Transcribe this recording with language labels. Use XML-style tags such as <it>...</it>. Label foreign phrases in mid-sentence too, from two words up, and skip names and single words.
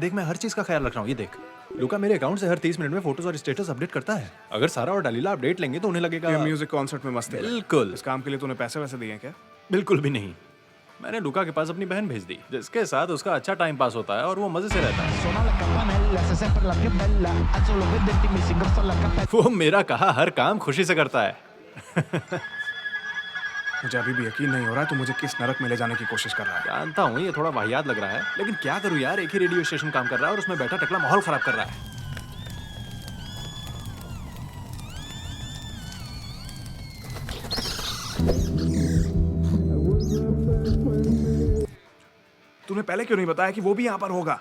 <hi>देख मैं हर चीज का ख्याल रख रहा हूँ। ये देख, लूका मेरे अकाउंट से हर 30 मिनट में फोटोज और</hi> <en>status update</en> <hi>करता है। अगर सारा और डलीला अपडेट लेंगे तो उन्हें लगेगा ये</hi> <en>music concert</en> <hi>में मस्त है। बिल्कुल। इस काम के लिए तूने पैसे वैसे दिए हैं क्या? बिल्कुल भी नहीं। मैंने लूका के पास अपनी बहन भेज दी, जिसके साथ उसका अच्छा</hi> <en>time pass</en> <hi>होता है और वो मजे से रहता है।</hi> <it>Suona la campanella, sei sempre la più bella. Alzo lo vedenti, mi si ingrossa la cappella.</it> <hi>वो मेरा कहा हर काम खुशी से करता है। मुझे अभी भी यकीन नहीं हो रहा है तू मुझे किस नरक में ले जाने की कोशिश कर रहा है। जानता हूँ ये थोड़ा वाहियात लग रहा है, लेकिन क्या करूँ यार, एक ही</hi> <en>radio station</en> <hi>काम कर रहा है और उसमें बैठा टकला माहौल खराब कर रहा है। तूने पहले क्यों नहीं बताया कि वो भी यहाँ पर होगा?</hi>